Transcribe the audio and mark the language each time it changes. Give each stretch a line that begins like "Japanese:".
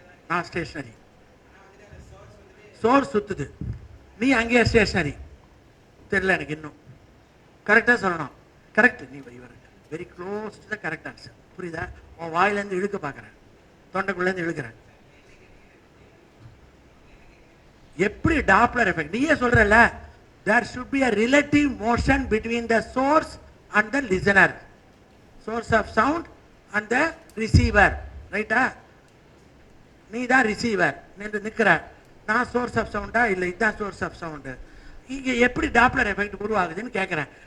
Tamil: நான் stationary, source சுத்துது, நீ அங்கேயே ஸ்டேஷனரி. தெரியல எனக்கு இன்னும். கரெக்டாக சொல்லணும்.
English: Correct, நீ very close to the correct answer.
Tamil: புரியுதா? உன் வாயிலேருந்து இழுக்க பார்க்குறேன், தொண்டைக்குள்ளேருந்து இழுக்கிறேன். எப்படி டாப்ளர் எஃபெக்ட்? நீயே சொல்றல,
English: there should be a relative motion between the source and the listener, source of sound and the receiver.
Tamil: ரைட்டா? நீ தான் ரிசீவர் நின்று நிற்கிற, நான் சோர்ஸ் ஆஃப் சவுண்டா இல்லை இதுதான் சோர்ஸ் ஆஃப் சவுண்டு. இங்கே எப்படி டாப்ளர் எஃபெக்ட் உருவாகுதுன்னு கேட்குறேன்.